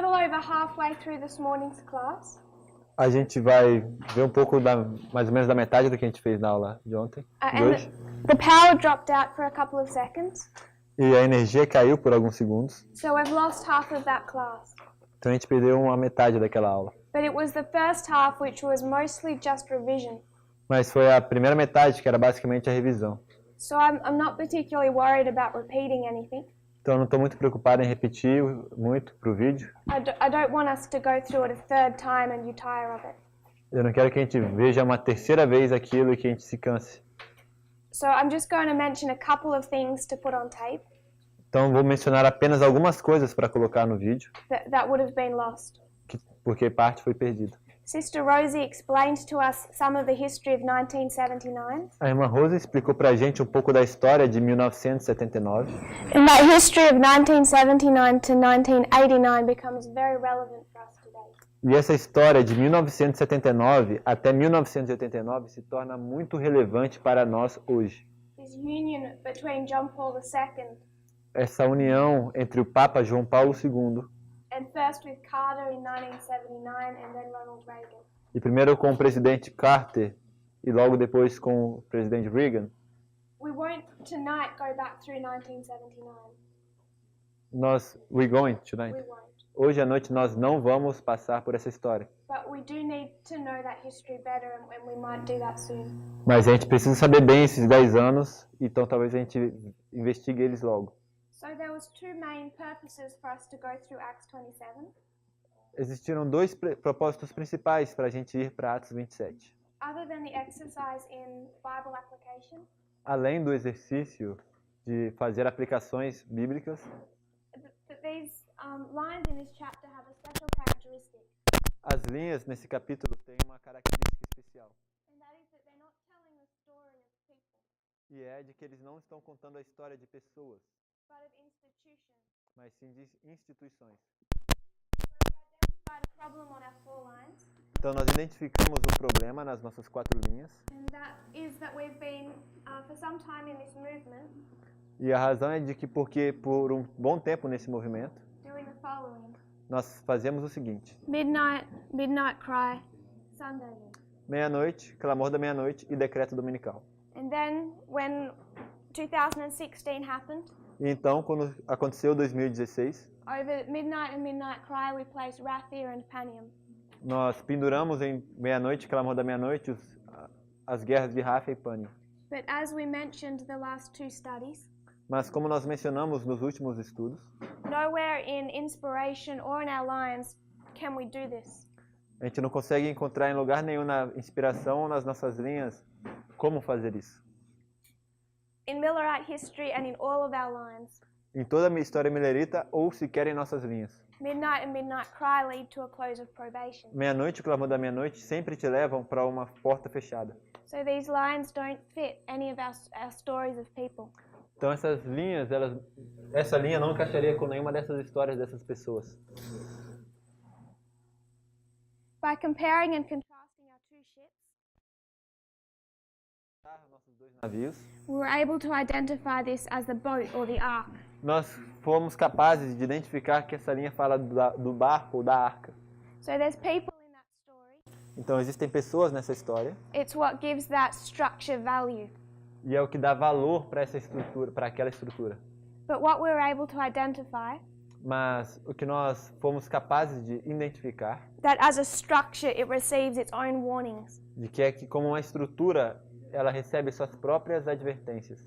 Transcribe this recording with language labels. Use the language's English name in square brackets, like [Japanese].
[English] over halfway through this morning's class. [Portuguese] A gente vai ver um pouco mais ou menos da metade do que a gente fez na aula de ontem, de hoje. [English] The power dropped out for a couple of seconds. [Portuguese] E a energia caiu por alguns segundos. [English] So we've lost half of that class. [Portuguese] Então a gente perdeu uma metade daquela aula. [English] But it was the first half which was mostly just revision. [Portuguese] Mas foi a primeira metade, que era basicamente a revisão. [English] So I'm not particularly worried about repeating anything. [Portuguese] Então eu não estou muito preocupado em repetir muito para o vídeo. [English] I don't want us to go through it a third time and you tire of it. [Portuguese] Eu não quero que a gente veja uma terceira vez aquilo e que a gente se canse. [English] So I'm just going to mention a couple of things to put on tape. [Portuguese] Então vou mencionar apenas algumas coisas para colocar no vídeo, [English] That would have been lost. [Portuguese] porque parte foi perdida. [English] Sister Rosie explained to us some of the history of 1979. [Portuguese] A irmã Rosa explicou para a gente um pouco da história de 1979. [English] And that history of 1979 to 1989 becomes very relevant for us today. [Portuguese] E essa história de 1979 até 1989 se torna muito relevante para nós hoje. [English] This union between John Paul II [Portuguese] Essa união entre o Papa João Paulo II [English] and first with Carter in 1979 and then Ronald Reagan. [Portuguese] e primeiro com o presidente Carter e logo depois com o presidente Reagan, [English] We won't tonight go back through 1979. we're going tonight. We won't. [Portuguese] Hoje à noite nós não vamos passar por essa história, [English] But we do need to know that history better and we might do that soon. [Portuguese] mas a gente precisa saber bem esses 10 anos, então talvez a gente investigue eles logo. [English] So there was two main purposes for us to go through Acts 27. [Portuguese] Existiram dois propósitos principais para a gente ir para Atos 27. [English] Other than the exercise in Bible application, [Portuguese] Além do exercício de fazer aplicações bíblicas, [English] these lines in this chapter have a special characteristic. [Portuguese] as linhas nesse capítulo têm uma característica especial. [English] And that is that they're not telling the story of people, [Portuguese] E é de que eles não estão contando a história de pessoas, [English] but of institutions. [Portuguese] mas sim de instituições. [English] So we identified a problem on our 4 lines, [Portuguese] Então nós identificamos um problema nas nossas 4 linhas, [English] and that is that we've been, for some time in this movement, [Portuguese] e a razão é de que porque por um bom tempo nesse movimento, [English] doing the following. [Portuguese] nós fazemos o seguinte: [English] Midnight cry, Sunday. [Portuguese] meia-noite, clamor da meia-noite e decreto dominical. [English] And then when 2016 happened, [Portuguese] E então, quando aconteceu 2016, [English] over midnight and midnight cry, we placed Rathir and Panium. [Portuguese] nós penduramos em meia-noite, clamor da meia-noite, as guerras de Rafa e Pânion. [English] But as we mentioned the last 2 studies, [Portuguese] Mas como nós mencionamos nos últimos estudos, [English] nowhere in inspiration or in our lines can we do this. [Portuguese] a gente não consegue encontrar em lugar nenhum na inspiração ou nas nossas linhas como fazer isso. [English] In Millerite history and in all of our lines, [Portuguese] Em toda a minha história millerita ou sequer em nossas linhas. [English] midnight and midnight cry lead to a close of probation. [Portuguese] Meia-noite e o clamor da meia-noite sempre te levam para uma porta fechada. [English] So these lines don't fit any of our stories of people. [Portuguese] Então essas linhas, essa linha não encaixaria com nenhuma dessas histórias dessas pessoas. [English] By comparing and contrasting our 2 ships, [Portuguese] Nossos 2 navios, [English] we were able to identify this as the boat or the ark. [Portuguese] nós fomos capazes de identificar que essa linha fala do barco ou da arca. [English] So there's people in that story. [Portuguese] Então existem pessoas nessa história [English] It's what gives that structure value. [Portuguese] e é o que dá valor para essa estrutura, para aquela estrutura. [English] But what we were able to identify, [Portuguese] Mas o que nós fomos capazes de identificar, [English] that as a structure it receives its own warnings. [Portuguese] de que é que como uma estrutura ela recebe suas próprias advertências,